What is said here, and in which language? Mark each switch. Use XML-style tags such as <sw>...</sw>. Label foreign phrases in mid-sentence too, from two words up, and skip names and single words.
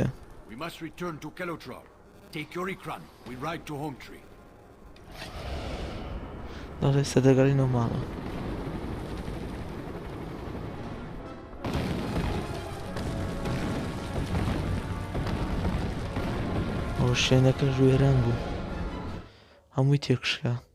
<en>We must return to Kelotrar. Take your Ikran. We ride to Home Tree.</en> <ckb>دەڵێ سەدەگەڕینەوە ماڵە. ئەو شوێنەکە ژوێران بوو هەمووی تێکشکا.</ckb>